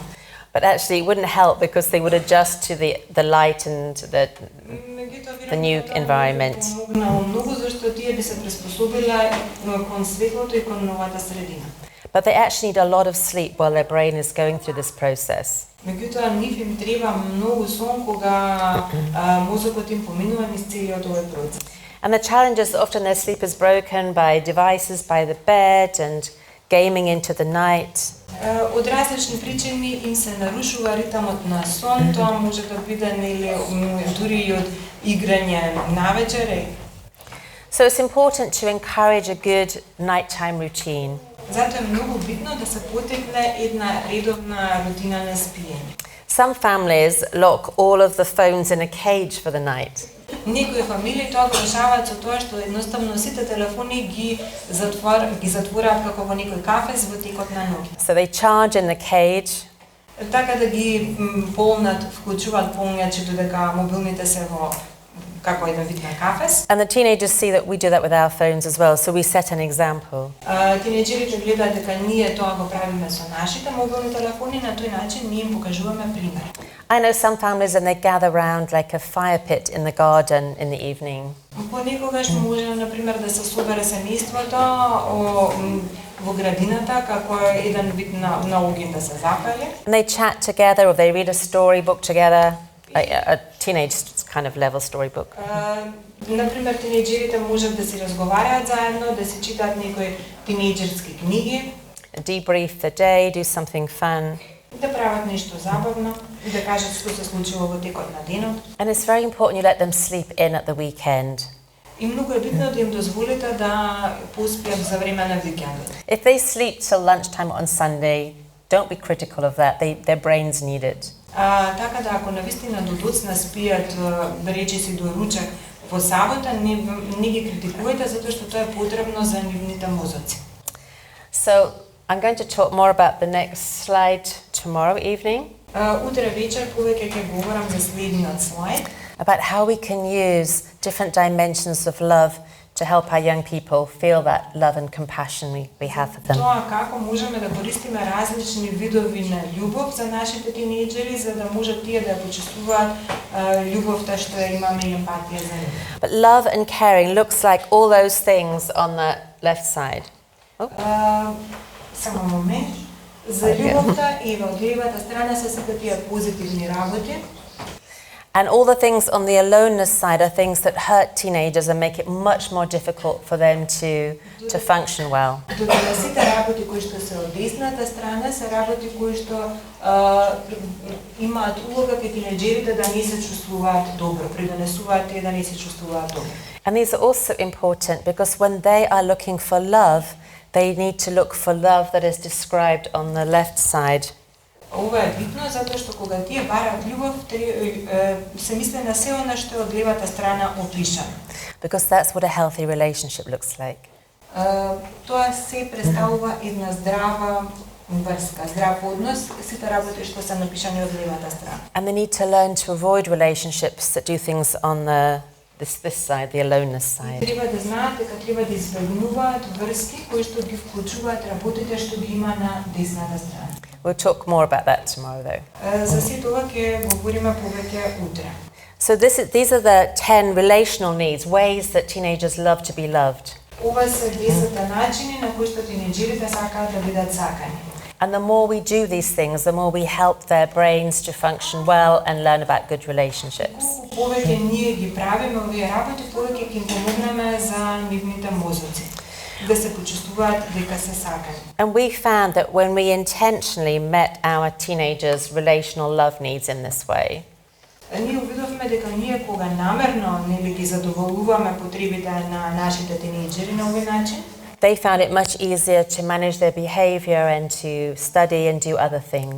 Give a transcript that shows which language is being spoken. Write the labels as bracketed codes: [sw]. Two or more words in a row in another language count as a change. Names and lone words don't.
[en] But actually it wouldn't help because they would adjust to the light and the new environment. [mk] Многу зашто тие би се приспособиле кон светлото и кон новата средина. [en] But they actually need a lot of sleep while their brain is going through this process. [mk] Меѓутоа нив им треба многу сон кога мозокот им поминува низ целиот овој процес. [en] And the challenge is that often their sleep is broken by devices by the bed and gaming into the night. [mk] Од различни причини им се нарушува ритмот на сон, тоа може да биде нели дури и од играње навечер. [en] So it's important to encourage a good nighttime routine. [mk] Зато е многу битно да се потекне една редовна рутина на спиење. [en] Some families lock all of the phones in a cage for the night. [mk] Некои фамилии тоа го решаваат со тоа што едноставно сите телефони ги затвораат како во некој кафез во текот на ноќ. [en] So they charge in the cage, [mk] Така да ги вклучуваат полнеачето дека мобилните се во како еден вид на кафез. [en] and the teenagers see that we do that with our phones as well, so we set an example. [mk] Тинеџерите гледаат дека ние тоа го правиме со нашите мобилни телефони, на тој начин ние им покажуваме пример. [en] I know some families and they gather around like a fire pit in the garden in the evening. [mk] Понекогаш може, например, да се собере семејството во градината како еден вид на огин да се запали. [en] And they chat together or they read a storybook together, a teenage kind of level storybook. [mk] Например, тинеџерите можат да си разговараат заедно, да си читаат некои тинеџерски книги, [en] Debrief the day, do something fun. [mk] да прават нешто забавно и да кажат што се случило во текот на денот. [en] And it's very important you let them sleep in at the weekend. [mk] И многу е битно да им дозволите да поспијат за време на викендот. [en] If they sleep till lunchtime on Sunday, don't be critical of that. Their brains need it. [mk] Така да ако навистина до доцна спијат, да речеси до ручек во сабота, не ги критикувајте затоа што тоа е потребно за нивните мозоци. [en] So I'm going to talk more about the next slide tomorrow evening, [mk] Утре вечер повеќе ќе говорам за следниот слайд. [en] about how we can use different dimensions of love to help our young people feel that love and compassion we have for them. [mk] Тоа како можеме да користиме различни видови на љубов за нашите тинеџери, за да можат тие да ја почувствуваат љубовта што ја имаме и емпатија за нив. [en] But love and caring looks like all those things on the left side. [mk] Само момент. За љубовта и во левата страна се сите тие позитивни работи. [en] And all the things on the aloneness side are things that hurt teenagers and make it much more difficult for them to function well. [mk] Додека сите работи кои што се од десната страна се работи кои што имаат улога кај тинеџерите да не се чувствуваат добро, придонесуваат тие да не се чувствуваат добро. [en] And these are also important because when they are looking for love, they need to look for love that is described on the left side. [mk] Ова е битно затоа што кога тие бараат љубов, се мисли на се она што е од левата страна опишано. [en] Because that's what a healthy relationship looks like. [mk] Тоа се представува една здрава врска, здрав однос, сите работи што се напишани од левата страна. [en] And they need to learn to avoid relationships that do things on this side, the aloneness side. [mk] Треба да знаат дека треба да избегнуваат врски кои што ги вклучуваат работите што ги има на десната страна. [en] We'll talk more about that tomorrow though. [mk] За сето ова ќе говориме повеќе утре. [en] So these are the 10 relational needs, ways that teenagers love to be loved. [mk] Ова се 10 начини на кои што тинеџерите сакаат да бидат сакани. [en] And the more we do these things, the more we help their brains to function well and learn about good relationships. [mk] Повеќе ние ги правиме овие работи, повеќе ќе им помогнеме за нивните мозоци да се почувствуваат дека се сакани. [en] And we found that when we intentionally met our teenagers' relational love needs in this way, [mk] Ние увидовме дека ние кога намерно нели ги задоволуваме потребите на нашите тинеџери на овој начин, [en] they found it much easier to manage their behavior and to study and do other things.